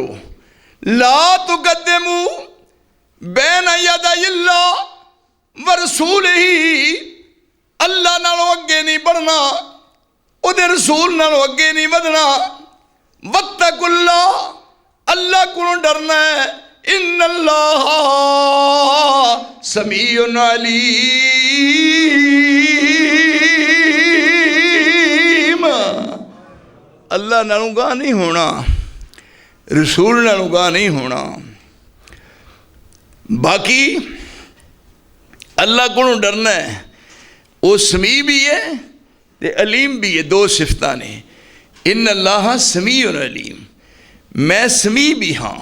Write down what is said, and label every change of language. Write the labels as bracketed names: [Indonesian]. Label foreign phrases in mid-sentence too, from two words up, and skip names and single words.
[Arabic] لا تقدموا بين يدي الله ورسوله, [Punjabi] اللہ نالوں اگے نہیں ودھنا، اوہدے رسول نالوں اگے نہیں ودھنا. [Urdu] واتقوا اللہ، اللہ کو ڈرنا ہے. [Arabic] إن الله سميع عليم, [Punjabi] اللہ نالوں اگاہ نہیں ہونا، رسول نالوں اگاہ نہیں ہونا. [Urdu] باقی اللہ کو ڈرنا ہے، وہ سمیع بھی ہے تے علیم بھی ہے. [Punjabi] دو صفتاں نے. [Arabic] إن الله سميع عليم, [Punjabi] میں سمیع وی آں.